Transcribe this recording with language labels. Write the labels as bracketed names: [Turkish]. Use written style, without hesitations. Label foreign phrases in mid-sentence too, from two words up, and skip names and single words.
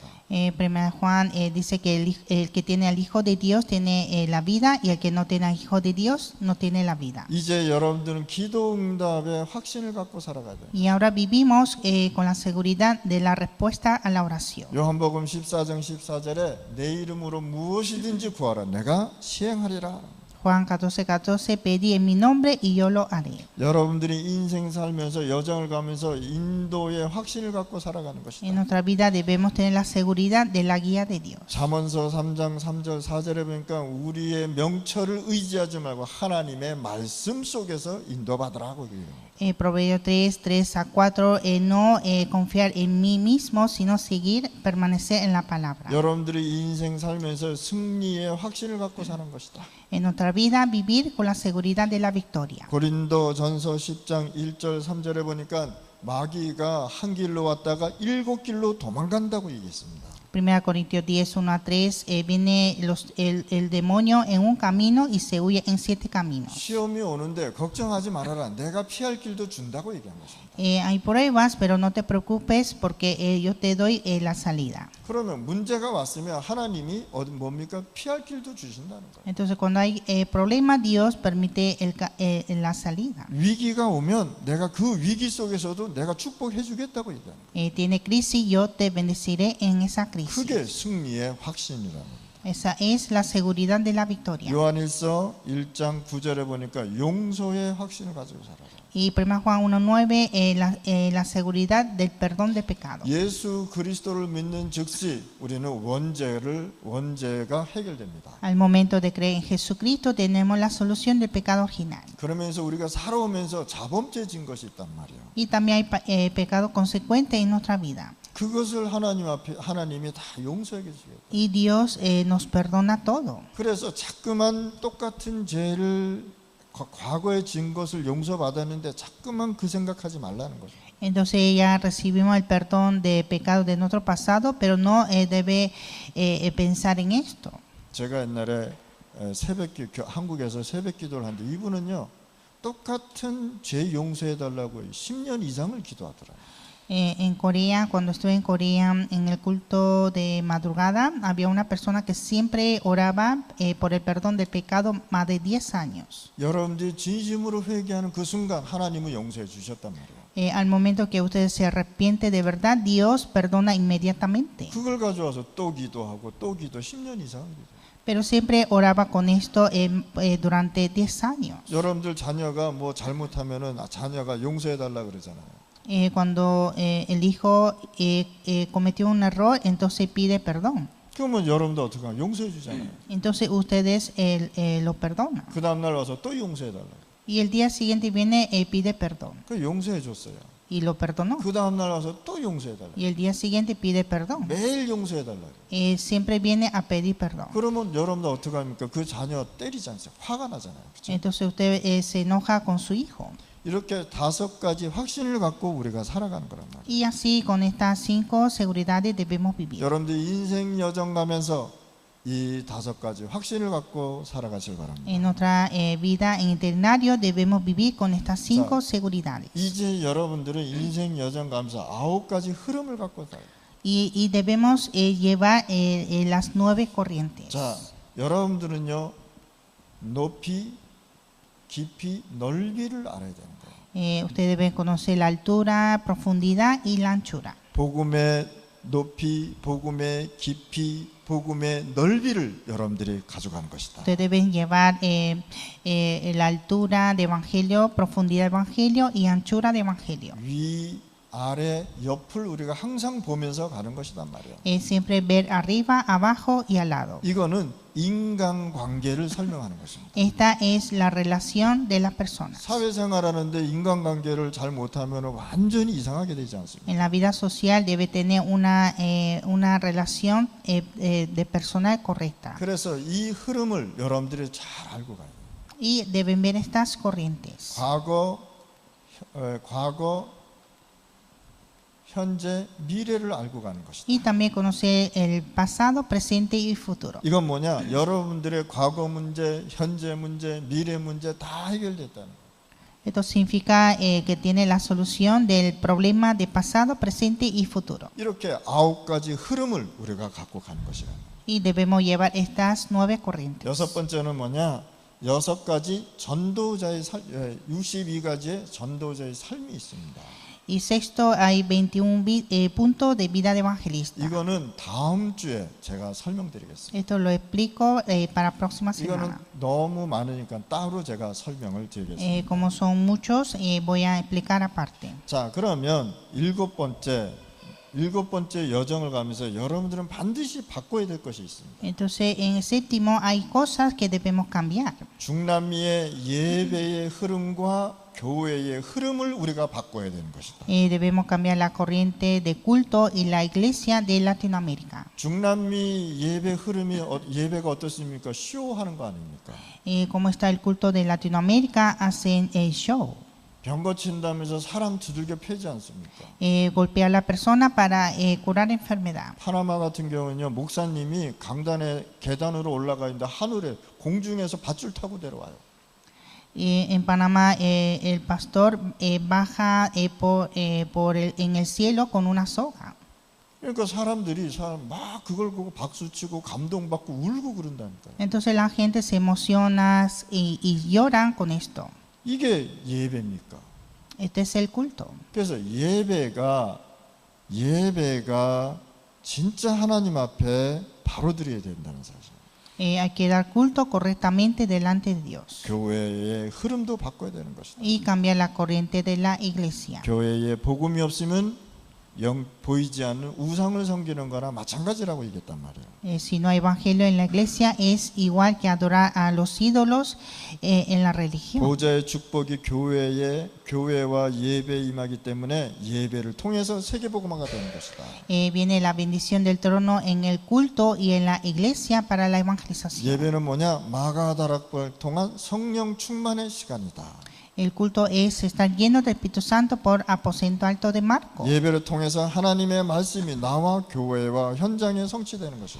[Spanish] Primera Juan dice que el que tiene al Hijo de Dios tiene la vida y el que no tiene al Hijo de Dios no tiene la vida. [Korean] 이제 여러분들은 기도 응답의 확신을 갖고 살아가야 돼요. [Spanish] Y ahora vivimos con la seguridad de la respuesta a la oración. [Korean] 요한복음 14장 14절에 내 이름으로 무엇이든지 구하라 내가 시행하리라. [Spanish] Juan 14:14 pedí en mi nombre y yo lo haré. [Korean] 여러분들이 인생 살면서 여정을 가면서 인도의 확신을 갖고 살아가는 [Spanish] En [Korean] 것이다. [Spanish] nuestra vida debemos tener la seguridad de la guía de Dios. [Korean] 잠언서 3장 3절 4절에 보니까 우리의 명철을 의지하지 말고 하나님의 말씀 속에서 인도받으라고 얘기해요. [Spanish] Proverbios 3:4, no confiar en mí mismo, sino seguir, permanecer en la palabra. [Korean] 여러분들이 인생 살면서 승리의 확신을 갖고 사는 것이다. [Spanish] En nuestra vida vivir con la seguridad de la victoria. [Korean] 고린도전서 10장 1절 3절에 보니까 마귀가 한 길로 왔다가 7길로 도망간다고 얘기했습니다. [Spanish] 1 Corintios 10:1-3 viene el demonio en un camino y se huye en 7 caminos. [Korean] 시험이 오는데 걱정하지 말아라. 내가 피할 길도 준다고 얘기한 것입니다. [Spanish] Hay pruebas, pero no te preocupes porque yo te doy la salida. [Korean] 그러면 문제가 왔으면 하나님이 뭡니까? 피할 길도 주신다는 거예요. [Spanish] Entonces cuando hay problemas, Dios permite la salida. [Korean] 위기가 오면 내가 그 위기 속에서도 내가 축복해 주겠다고 얘기하는 거예요. [Spanish] Tiene crisis, yo te bendeciré en esa crisis. [Korean] 그게 승리의 확신이라는 거예요. [Spanish] Esa es la seguridad de la victoria. [Korean] 요한일서 1장 9절에 보니까 용서의 확신을 가지고 살아라. [Spanish] Y 1 Juan 1:9 la seguridad del perdón de pecado. [Korean] 예수 그리스도를 믿는 즉시 우리는 원죄가 해결됩니다. [Spanish] Al momento de creer en Jesucristo tenemos la solución del pecado original. [Korean] 그러면서 우리가 살아오면서 자범죄 진 것이 있단 말이에요. [Spanish] Y también hay pecado consecuente en nuestra vida. [Korean] 그것을 하나님이 다 용서해 주시겠다. [Spanish] Y Dios nos perdona todo. [Korean] 그래서 자꾸만 똑같은 죄를 과거에 진 것을 용서받았는데 자꾸만 그 생각하지 말라는 거죠. [Spanish] Entonces ya recibimos el perdón de pecado de nuestro pasado, pero no debe pensar en esto. [Korean] 제가 옛날에 한국에서 새벽기도를 하는데 이분은요 똑같은 죄 용서해 달라고 10년 이상을 기도하더라고요. [Spanish] En Corea, cuando estuve en Corea en el culto de madrugada, había una persona que siempre oraba por el perdón del pecado más de 10 años. [Korean] 여러분들이 진심으로 회개하는 그 순간 하나님은 용서해 주셨단 말이에요. [Spanish] Al momento que usted se arrepiente de verdad, Dios perdona inmediatamente. [Korean] 그걸 가져와서 또 기도하고 또 기도 10년 이상 기도. [Spanish] Pero siempre oraba con esto durante 10 años. [Korean] 여러분들 자녀가 뭐 잘못하면은 자녀가 용서해 달라 그러잖아요. [Spanish] Cuando el hijo cometió un error, entonces pide perdón. [Korean] 그러면 여러분도 어떻게 하냐? 용서해 주잖아요. [Spanish] Entonces ustedes lo perdonan. [Korean] 그 다음 날 와서 또 용서해 달라. [Spanish] Y el día siguiente viene y pide perdón. [Korean] 그 용서해 줬어요. [Spanish] Y lo perdonó. [Korean] 그 다음 날 와서 또 용서해 달라. [Spanish] Y el día siguiente pide perdón. [Korean] 매일 용서해 달라. [Spanish] Siempre viene a pedir perdón. [Korean] 그러면 여러분도 어떻게 합니까? 그 자녀 때리지 않습니까? 화가 나잖아요. 그렇죠? [Spanish] Entonces usted se enoja con su hijo. [Korean] 이렇게 5가지 확신을 갖고 우리가 살아가는 거란 말이에요. [Spanish] Y así con estas 5 seguridades debemos vivir. [Korean] 여러분들 인생 여정 가면서 이 5가지 확신을 갖고 살아가실 바랍니다. [Spanish] En nuestra vida en itinerario debemos vivir con estas 5 seguridades. [Korean] 이제 여러분들은 인생 여정 가면서 9가지 흐름을 갖고 살아요. [Spanish] Y debemos llevar las 9 corrientes. [Korean] 자, 여러분들은요 높이, 깊이, 넓이를 알아야 되는 거예요. [Spanish] Ustedes deben conocer la altura, profundidad y la anchura. [Korean] 복음의 높이, 복음의 깊이, 복음의 넓이를 여러분들이 가져가는 것이다. [Spanish] Ustedes deben llevar la altura de evangelio, profundidad de evangelio y anchura de evangelio. [Korean] 위, 아래, 옆을 우리가 항상 보면서 가는 것이단 말이에요. [Spanish] Es siempre ver arriba, abajo y al lado. [Korean] 이거는 인간관계를 설명하는 것입니다. [Spanish] Esta es la relación de las personas. [Korean] 사회생활하는데 인간관계를 잘 못하면 완전히 이상하게 되지 않습니까? [Spanish] En la vida social debe tener una relación de personal correcta. [Korean] 그래서 이 흐름을 여러분들이 잘 알고 가요. [Spanish] Y deben ver estas corrientes. [Korean] 과거, 현재, 미래를 알고 가는 것이다. [Spanish] Y también conocer el pasado, presente y futuro. [Korean] 이건 뭐냐? 여러분들의 과거 문제, 현재 문제, 미래 문제 다 해결됐다는 거예요. [Spanish] Esto significa que tiene la solución del problema de pasado, presente y futuro. [Korean] 이렇게 9가지 흐름을 우리가 갖고 가는 것이라는 거예요. [Spanish] Y debemos llevar estas 9 corrientes. [Korean] 여섯 번째는 뭐냐? 6가지 전도자의 62가지의 전도자의 삶이 있습니다. [Spanish] Y sexto, hay 21 puntos de vida de evangelista. [Korean] 이거는 다음 주에 제가 설명드리겠습니다. [Spanish] Esto lo explico para la próxima [Korean] 이거는 [Spanish] semana. [Korean] 너무 많으니까 따로 제가 설명을 드리겠습니다. [Spanish] Como son muchos, voy a explicar aparte. [Korean] 자, 그러면 일곱 번째 여정을 가면서 여러분들은 반드시 바꿔야 될 것이 있습니다. [Spanish] Entonces, en el séptimo hay cosas que debemos cambiar. [Korean] 중남미의 예배의 흐름과 교회의 흐름을 우리가 바꿔야 되는 것이다. [Spanish] Debemos cambiar la corriente de culto y la iglesia de Latinoamérica. [Korean] 중남미 예배 흐름이 예배가 어떻습니까? 쇼하는 거 아닙니까? [Spanish] Como está el culto de Latinoamérica, hacen el show. [Korean] 병 고친다면서 사람 두들겨 패지 않습니까? [Spanish] Golpear a la persona para curar enfermedad. [Korean] 파나마 같은 경우는요, 목사님이 강단에 계단으로 올라가 있는데 하늘에 공중에서 밧줄 타고 내려와요. [Spanish] En Panamá, el pastor baja en el cielo con una soga. [Korean] 그러니까 사람들이 막 그걸 보고 박수치고 감동받고 울고 그런다니까요. [Spanish] Entonces la gente se emociona y lloran con esto. [Korean] 이게 예배입니까? [Spanish] Este es el culto. [Korean] 그래서 예배가 진짜 하나님 앞에 바로 드려야 된다는 사실. [Spanish] Hay que dar culto correctamente delante de Dios. [Korean] 교회의 흐름도 바꿔야 되는 것이다. [Spanish] Y cambiar la corriente de la iglesia. [Korean] 교회에 복음이 없으면 보이지 않는 우상을 섬기는 거나 마찬가지라고 얘기했단 말이에요. [Spanish] Si no hay evangelio en la iglesia, es igual que adorar a los ídolos en la religión. [Korean] 보좌의 축복이 교회와 예배에 임하기 때문에 예배를 통해서 세계복음화가 되는 것이다. [Spanish] Viene la bendición del trono en el culto y en la iglesia para la evangelización. [Korean] 예배는 뭐냐? 마가다락방을 통한 성령 충만의 시간이다. [Spanish] El culto es estar lleno del Espíritu Santo por aposento alto de Marco. [Korean] 예배를 통해서 하나님의 말씀이 나와 교회와 현장에 성취되는 것이다.